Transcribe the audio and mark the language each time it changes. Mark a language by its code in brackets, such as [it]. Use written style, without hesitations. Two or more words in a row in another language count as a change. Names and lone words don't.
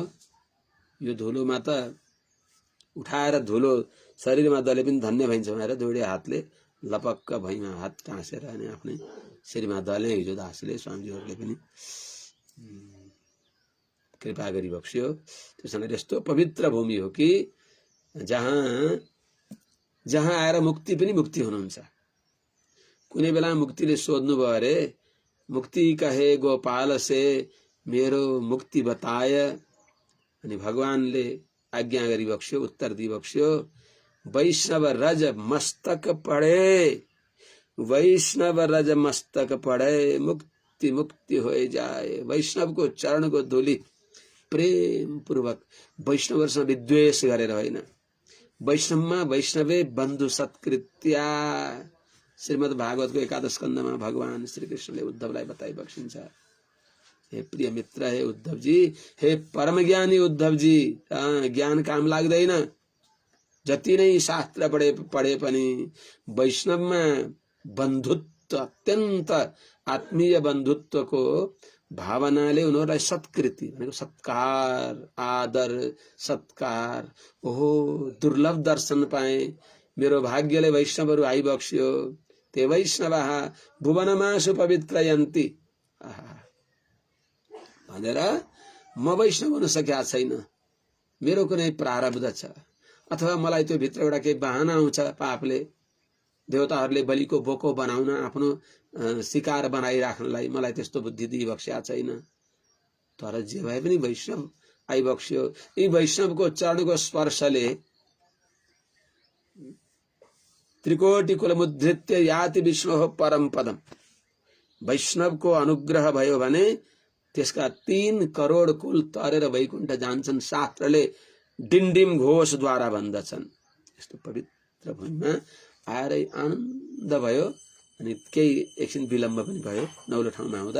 [ne] यो धुलोमा त उठाएर धुलो शरीरमा दले पनि धन्य भइन्छ भनेर दुईटै हातले लपक्क भैमा हात टाँसेर अनि आफ्नै शरीरमा दले हिजो दासले स्वामीजीहरूले पनि कृपा गरी बक्स्यो। त्यसैले यस्तो पवित्र भूमि हो कि जहाँ आएर मुक्ति पनि मुक्ति हुनुहुन्छ। कुनै बेला मुक्तिले सोध्नु भयो [hi] अरे मुक्ति कहे गोपाल से मेरो मुक्ति बताय, [ne] अनि भगवानले आज्ञा गरी बक्स्यो, उत्तर दी बक्स्यो, [hi] वैष्णव रज मस्तक पढे, वैष्णव रज मस्तक पढे, मुक्ति मुक्ति हो जाए। [ne] वैष्णव को चरण को धूलि प्रेम पूर्वक वैष्णवसँग विद्वेष गरेर होइन, वैष्णवमा [sa] वैष्णवे बन्धु सत्कृत्या। [ne] श्रीमद् भागवतको 11 स्कन्धमा भगवान श्री कृष्णले उद्धवलाई बताइ बक्सिन्छ, हे प्रिय मित्र, हे उद्धवजी, हे परम ज्ञानी उद्धवजी, ज्ञान काम लाग्दैन। जति नै शास्त्र पढे पनि वैष्णवमा बन्धुत्व, अत्यन्त आत्मीय बन्धुत्वको भावनाले उनीहरूलाई सत्कृति भनेको सत्कार, आदर सत्कार। ओहो दुर्लभ दर्शन पाए, मेरो भाग्यले वैष्णवहरू आइबक्स्यो। [sa] ते वैष्णवः भुवनमासु पवित्रयन्ति [ne] भनेर म वैष्णव हुन सकेका छैन, मेरो कुनै प्रारब्ध छ, अथवा मलाई त्यो भित्र एउटा केही बहाना आउँछ पापले, देवताहरूले बलिको बोको बनाउन, आफ्नो शिकार बनाइराख्नलाई मलाई त्यस्तो बुद्धि दिइबक्स्या छैन। तर जे भए पनि वैष्णव आइबक्स्यो। यी वैष्णवको चरणको स्पर्शले [sa] त्रिकोटि कुलमुद्धृत्य याति विष्णु परम पदम। [ne] वैष्णवको अनुग्रह भयो भने त्यसका 3 करोड कुल तरेर वैकुण्ठ जान्छन्, शास्त्रले डिन्डिम घोषद्वारा भन्दछन्। यस्तो पवित्र भूमिमा आएर आनन्द भयो। अनि केही एकछिन विलम्ब पनि भयो नौलो ठाउँमा आउँदा।